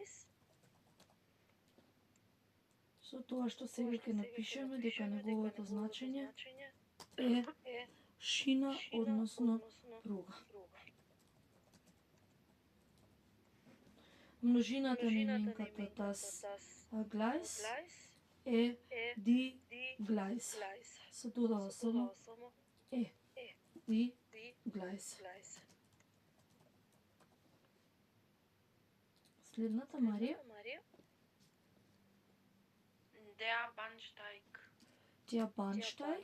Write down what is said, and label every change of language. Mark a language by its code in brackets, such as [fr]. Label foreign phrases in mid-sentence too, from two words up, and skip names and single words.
[mk] Со тоа што сега ќе напишеме дека неговото значење е шина, односно пруга. [de] Множината на именката das Gleis е die Gleis. [mk] Се додава само е. [de] Die Gleis. [mk] Следната, Марија. [de] Der Bahnsteig. Der Bahnsteig.